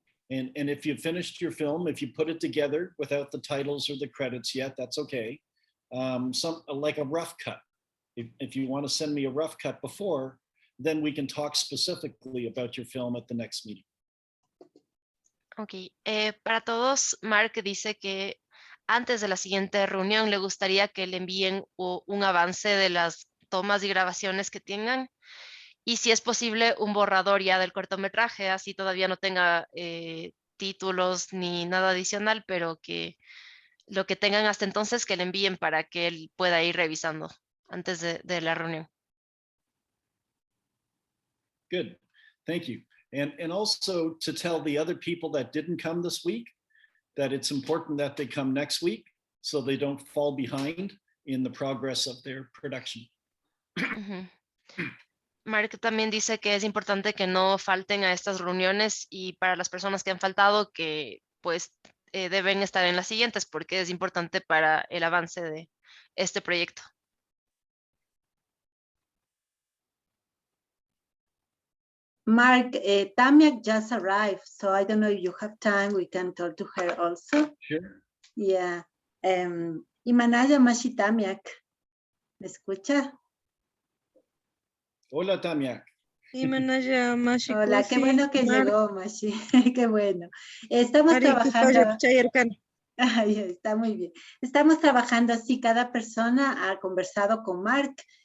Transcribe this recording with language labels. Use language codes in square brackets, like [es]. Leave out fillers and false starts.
[en] And if you finished your film, if you put it together without the titles or the credits yet, that's okay. Like a rough cut. If you want to send me a rough cut before, then we can talk specifically about your film at the next meeting. [es] Ok, para todos, Mark dice que antes de la siguiente reunión le gustaría que le envíen un avance de las tomas y grabaciones que tengan, y si es posible un borrador ya del cortometraje, así todavía no tenga títulos ni nada adicional, pero que lo que tengan hasta entonces que le envíen para que él pueda ir revisando antes de la reunión. [en] Good, thank you. And also to tell the other people that didn't come this week that it's important that they come next week so they don't fall behind in the progress of their production. [es] Mark también dice que es importante que no falten a estas reuniones, y para las personas que han faltado que pues deben estar en las siguientes porque es importante para el avance de este proyecto. [en] Mark, Tamia just arrived, so I don't know if you have time, we can talk to her also. Sure. Yeah. [qu] Imanaya Mashi [es] Tamiak, ¿me escucha? Hola, Tamia. [qu] Imanaya Mashi. [es] Hola, qué bueno que llegó, Mashi, qué bueno. Estamos trabajando. Ay, está muy bien. Estamos trabajando así, cada persona ha conversado con Mark